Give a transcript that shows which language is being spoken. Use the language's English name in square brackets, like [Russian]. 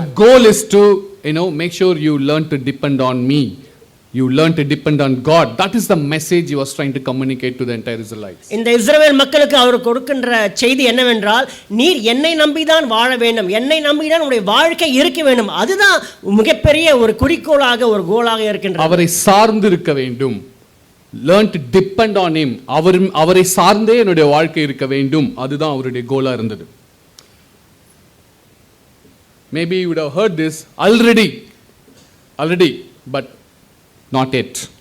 [English] The goal is to make sure you learn to depend on me. You learn to depend on God. That is the message He was trying to communicate to the entire Israelites. [Tamil] இந்த இஸ்ரவேல் மக்களுக்கு அவர் கொடுக்கின்ற செய்தி என்னவென்றால், நீர் என்னை நம்பிதான் வாழ வேண்டும், என்னை நம்பிதான் உங்களுடைய வாழ்க்கை இருக்க வேண்டும், அதுதான் மிகப்பெரிய ஒரு குறிக்கோளாக, ஒரு கோலாக இருக்கின்றது. அவரை சார்ந்து இருக்க வேண்டும். [English] Learn to depend on Him. [Tamil] அவரை சார்ந்தே என்னுடைய வாழ்க்கை இருக்க வேண்டும், அதுதான் அவருடைய கோலா இருந்தது. [English] Maybe you would have heard this already, but not yet.